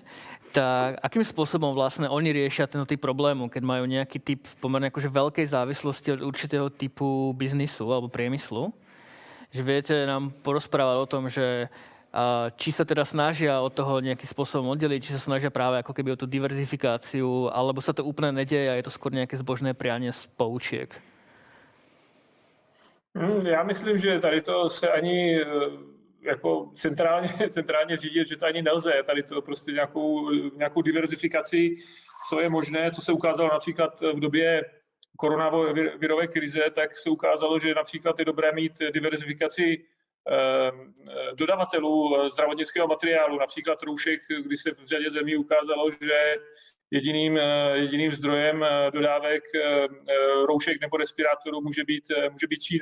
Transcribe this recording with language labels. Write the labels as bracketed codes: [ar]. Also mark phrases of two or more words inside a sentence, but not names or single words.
[sk] Tak akým spôsobom vlastne oni riešia tento typ problému, keď majú nejaký typ pomerne akože veľkej závislosti od určitého typu biznisu alebo priemyslu? Že viete nám porozprávať o tom, že či sa teda snažia od toho nejakým spôsobom oddeliť, či sa snažia práve ako keby o tú diverzifikáciu, alebo sa to úplne nedieje a je to skôr nejaké zbožné prianie z poučiek? [cs] Já myslím, že tady to se ani jako centrálně řídit, že to ani nelze. Tady to prostě nějakou diverzifikaci, co je možné, co se ukázalo například v době koronavirové krize, tak se ukázalo, že například je dobré mít diverzifikaci dodavatelů zdravotnického materiálu, například roušek, kdy se v řadě zemí ukázalo, že jediným zdrojem dodávek roušek nebo respirátorů může být Čína.